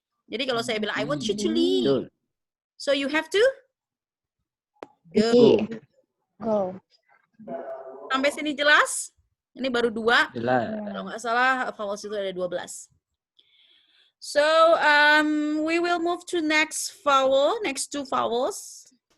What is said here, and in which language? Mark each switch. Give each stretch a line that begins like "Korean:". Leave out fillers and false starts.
Indonesian: Jadi kalau saya bilang
English: I want you to leave, so you have to go.
Indonesian: Sampai sini jelas? Ini baru 2. Jelas. Kalau nggak salah vowels itu ada 12.
English: So we will move to next two vowels.